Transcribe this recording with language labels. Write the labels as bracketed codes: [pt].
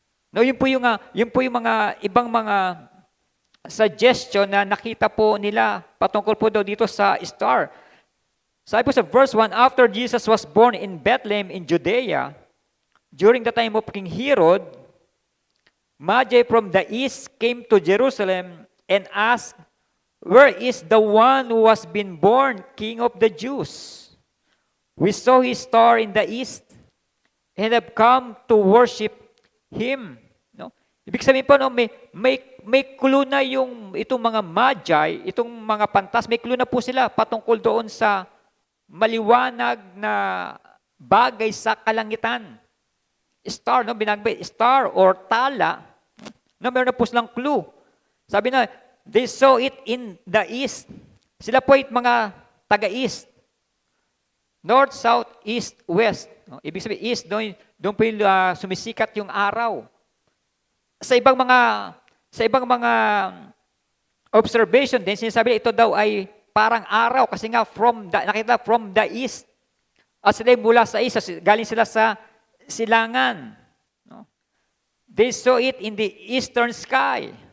[tl] No, yun po yung mga ibang mga suggestion na nakita po nila patungkol po daw dito sa star. Sabi po sa verse 1, [en] after Jesus was born in Bethlehem in Judea, during the time of King Herod, Magi from the east came to Jerusalem and asked, where is the one who has been born King of the Jews? We saw his star in the east and have come to worship him. No? [tl] Ibig sabihin po, no, may clue na itong mga magi, itong mga pantas, may clue na po sila patungkol doon sa maliwanag na bagay sa kalangitan. Star, no, binagbay, star or tala, no, meron na po silang clue. Sabi na, [en] they saw it in the east. [tl] Sila po ay mga taga-east. North, south, east, west. No, ibig sabihin, east, doon po yung sumisikat yung araw. Sa ibang mga observation din, sinasabi ito daw ay parang araw kasi nga nakita [en] from the east. [tl] At sila mula sa east, galing sila sa silangan. No? [en] They saw it in the eastern sky.